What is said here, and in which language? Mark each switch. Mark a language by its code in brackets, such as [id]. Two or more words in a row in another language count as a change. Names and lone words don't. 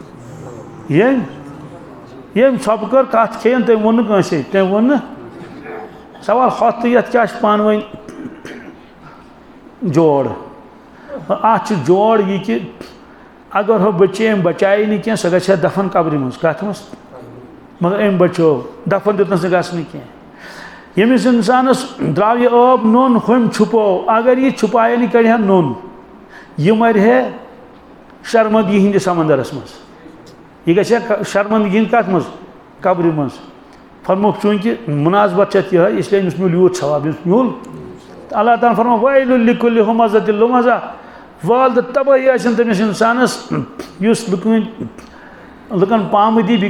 [ks] ییٚمۍ ژھۄپہٕ کٔر کتھ کھیٚیَن تٔمۍ ووٚن نہٕ کٲنٛسے تٔمۍ ووٚن نہٕ سوال ہۄتھ تہٕ یتھ کیٛاہ چھِ پانہٕ ؤنۍ جوڑ اتھ چھُ جوڑ یہِ کہِ اگر ہُہ بچے أمۍ بچایہِ نہٕ کینٛہہ سۄ گژھِ ہا دفن قبرِ منٛز کتھ منٛز مگر أمۍ بچوو دفن دیُتنس نہٕ گژھنہٕ کینٛہہ ییٚمِس اِنسانس درٛاو یہِ آب نوٚن ہُمۍ چھُپوو اگر یہِ چھُپایہِ نہٕ کڑِ ہا نوٚن یہِ مرِ ہے شرمندگی ہِنٛدِس سمندرس منٛز یہِ گژھِ ہا شرمندگی ہِنٛدِ کتھ منٛز قبرِ منٛز فرموک چوٗنٛکہِ مُناسبت چھِ اَتھ یِہوٚے اِسلیے أمِس میوٗل یوٗت ثواب أمِس میوٗل تہٕ اللہ تعالیٰ فرمو [ar] ویل لِکُلِ ہُمزۃ لُمزہ [ks] وال تہٕ تبٲہی ٲسِن تٔمِس اِنسانس یُس لُکن پامہٕ دی